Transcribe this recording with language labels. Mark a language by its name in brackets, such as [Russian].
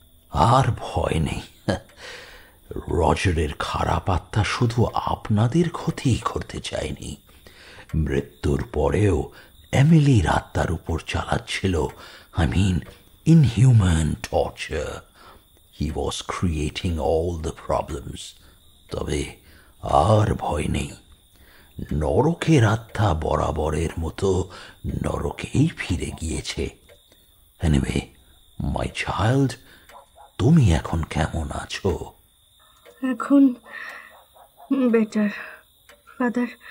[Bangla] আর ভয় নেই। রজারের খারাপ আত্মা শুধু আপনাদের ক্ষতি করতে চায়নি, মৃত্যুর পরেও এমিলির আত্মার উপর চালাচ্ছিল, [English] I mean inhuman torture. He was creating all the problems. [Bangla] তবে আর ভয় নেই, নরকের আত্মা বরাবরের মতো নরকেই ফিরে গিয়েছে। [English] Anyway, my child, [Bangla] তুমি এখন কেমন আছো? এখন বেটার ফাদার।